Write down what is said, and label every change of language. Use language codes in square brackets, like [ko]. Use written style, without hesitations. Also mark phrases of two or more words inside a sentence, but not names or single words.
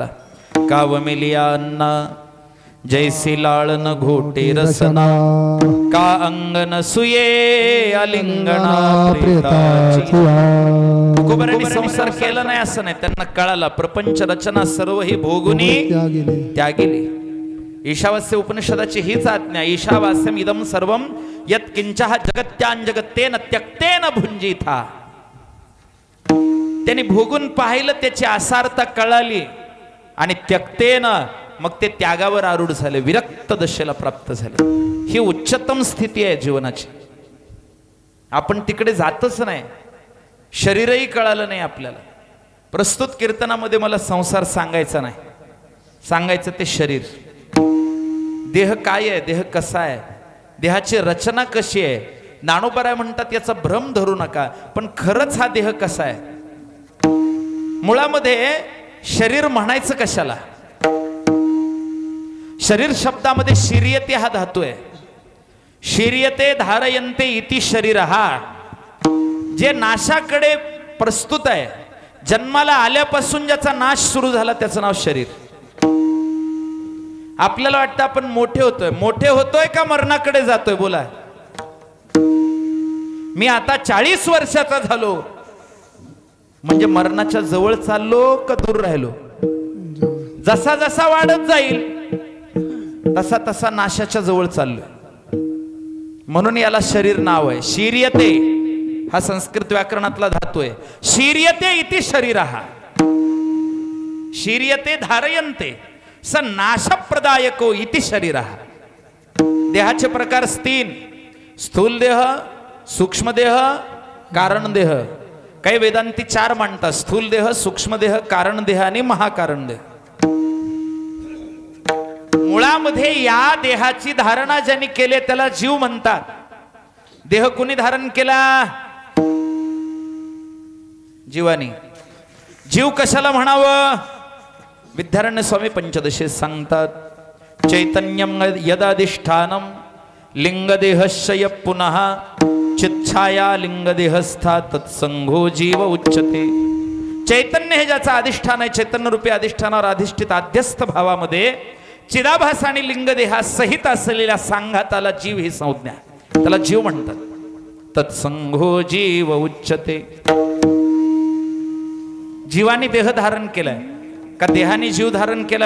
[mr] कावमिलिया अन्ना जैसी लाळन घोटे रसना का अंगन सुये अलिंगणा प्रेताची. तुकोबारांनी संसार केला नाही असं नाही. त्यांना कळाला प्रपंच रचना सर्व ही भोगुनी त्यागिली. ईशावास्य उपनिषदाची हीच आज्ञा. [sa] ईशावास्यम इदम सर्वम यत् किंचः जगत्यां जगत्तेन त्यक्तेन भुंजिथा. [mr] त्यांनी भोगून पाहिलं त्याची आसारता कळाली आणि त्यक्तेन मग ते त्यागावर आरूढ झाले. विरक्त दशेला प्राप्त झाले. ही उच्चतम स्थिती आहे जीवनाची. आपण तिकडे जातच नाही. शरीरही कळालं नाही आपल्याला. प्रस्तुत कीर्तनामध्ये मला संसार सांगायचा नाही. सांगायचं ते शरीर. देह काय आहे, देह कसा आहे, देहाची रचना कशी आहे. ज्ञानोबराय म्हणतात याचा भ्रम धरू नका, पण खरंच हा देह कसा आहे. मुळामध्ये शरीर म्हणायचं कशाला. शरीर शब्दामध्ये शिर्यते हा धातू आहे. [sa] शिर्यते धारयन्ते इति शरीर [mr] हा, जे नाशाकडे प्रस्तुत आहे, जन्माला आल्यापासून ज्याचा नाश सुरू झाला त्याचं नाव शरीर. आपल्याला वाटतं आपण मोठे होतोय का मरणाकडे जातोय. बोला, मी आता 40 वर्षाचा झालो म्हणजे मरणाच्या जवळ चाललो का दूर राहिलो. जसा जसा वाढत जाईल तसा तसा नाशाच्या जवळ चाललोय. म्हणून याला शरीर नाव आहे. शिर्यते हा संस्कृत व्याकरणातला धातू आहे. [sa] शिर्यते इति शरीरः, शिर्यते धारयन्ते स नाशप्रदायको इति शरीरः. [mr] देहाचे प्रकार 3: स्थूल देह, सूक्ष्म देह, कारण देह. काही वेदांती 4 मांडतात: स्थूल देह, सूक्ष्म देह, कारण देह आणि महाकारण देह. मुळामध्ये या देहाची धारणा ज्यांनी केले त्याला जीव म्हणतात. देह कुणी धारण केला? जीवानी. जीव कशाला म्हणावं? विद्यारण्य स्वामी पंचदशी सांगतात: [sa] चैतन्यम यदाधिष्ठानम लिंगदेहस्य पुनः चिच्छाया लिंगदेहस्था तत्संगो जीव उच्यते. [mr] चैतन्य हे ज्याचा अधिष्ठान आहे, चैतन्य रूपी अधिष्ठानावर अधिष्ठित आध्यस्थ भावामध्ये चिदाभास आणि लिंगदेहा सहित असलेल्या सांघाताला जीव ही संज्ञा, त्याला जीव म्हणतात. [sa] तत्संगो जीव उच्यते. [mr] जीवाने देह धारण केलाय का देहाने जीव धारण केला?